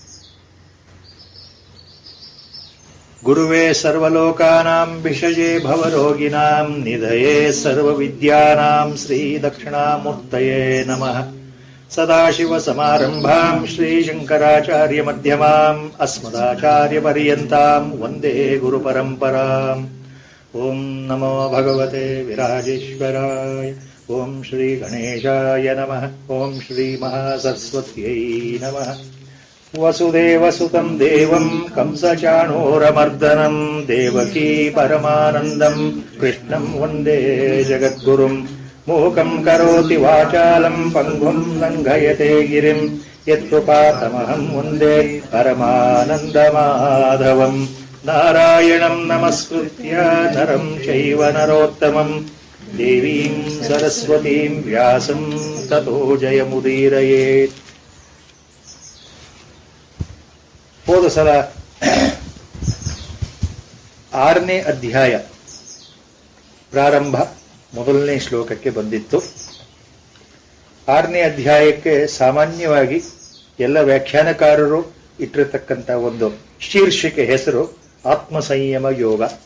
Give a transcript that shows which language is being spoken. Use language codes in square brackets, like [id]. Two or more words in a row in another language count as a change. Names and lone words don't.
[sa] ಗುರುವೇ ಸರ್ವಲೋಕಾನಾಂ ವಿಷಜೇ ಭವರೋಗಿನಾಂ ನಿಧಯೇ ಸರ್ವವಿದ್ಯಾನಾಂ ಶ್ರೀ ದಕ್ಷಿಣಾಮೂರ್ತಯೇ ನಮಃ. ಸದಾಶಿವ ಸಮಾರಂಭಾಂ ಶ್ರೀಶಂಕರಾಚಾರ್ಯ ಮಧ್ಯಮಾಂ ಅಸ್ಮದಾಚಾರ್ಯ ಪರ್ಯಂತಾಂ ವಂದೇ ಗುರು ಪರಂಪರಾಂ. ಓಂ ನಮೋ ಭಗವತೆ ವಿರಾಜೇಶ್ವರಾಯ. ಓಂ ಶ್ರೀ ಗಣೇಶಾಯ ನಮಃ. ಓಂ ಶ್ರೀ ಮಹಾಸರಸ್ವತ್ಯೈ ನಮಃ. ವಸುದೇವಸುತಂ ದೇವಂ ಕಂಸಚಾಣೂರಮರ್ದನಂ ದೇವಕೀ ಪರಮಾನಂದಂ ಕೃಷ್ಣಂ ವಂದೇ ಜಗದ್ಗುರುಂ. ಮೂಕಂ ಕರೋತಿ ವಾಚಾಲಂ ಪಂಗುಂ ಲಂಘಯತೆ ಗಿರಿಂ ಯತ್ಕೃಪಾತಮಹಂ ವಂದೇ ಪರಮಾನಂದಮಾಧವಂ. ನಾರಾಯಣಂ ನಮಸ್ಕೃತ್ಯ ನರಂ ಚೈವ ನರೋತ್ತಮಂ ದೇವೀಂ ಸರಸ್ವತೀಂ ವ್ಯಾಸಂ ತತೋ ಜಯಮುದೀರಯೇತ್. [kn] ಹೋದ ಸಲ 6ನೇ ಅಧ್ಯಾಯ ಪ್ರಾರಂಭ ಮೊದಲನೇ ಶ್ಲೋಕಕ್ಕೆ ಬಂದಿತ್ತು. 6ನೇ ಅಧ್ಯಾಯಕ್ಕೆ ಸಾಮಾನ್ಯವಾಗಿ ಎಲ್ಲ ವ್ಯಾಖ್ಯಾನಕಾರರು ಇಟ್ಟಿರತಕ್ಕಂಥ ಒಂದು ಶೀರ್ಷಿಕೆ ಹೆಸರು ಆತ್ಮಸಂಯಮ ಯೋಗ.